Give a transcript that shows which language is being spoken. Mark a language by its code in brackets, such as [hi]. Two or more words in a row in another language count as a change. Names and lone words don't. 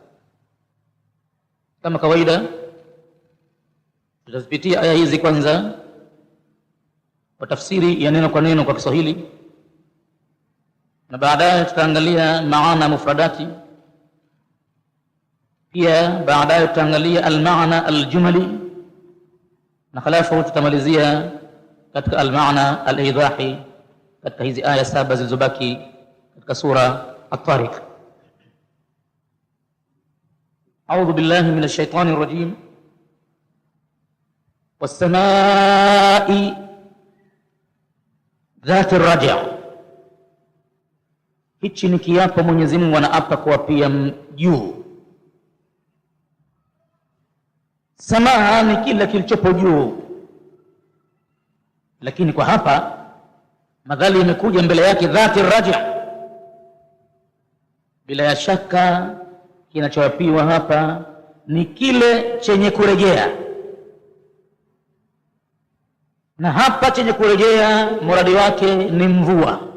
[sw] Kama kawaida tutazipitia aya hizi kwanza kwa tafsiri ya neno kwa neno kwa Kiswahili, na baadaye tutaangalia maana mufradati, pia baadaye tutaangalia [ar] المعنى الجملي, [sw] na halafu tutamalizia katika [ar] المعنى الإيضاحي [sw] katika hizi aya 7 zilizobaki katika sura At-Tariq. [ar] أعوذ بالله من الشيطان الرجيم. والسماء ذات الرجع'. [sw] Hichi ni kiapo Mwenyezi Mungu anaapa kuapia juu. Samaa ni kila kilichopo juu, lakini kwa hapa madhali imekuja mbele yake [ar] ذات الرجع', [sw] bila ya shaka kinachoapiwa hapa ni kile chenye kurejea, na hapa chenye kurejea muradi wake ni mvua.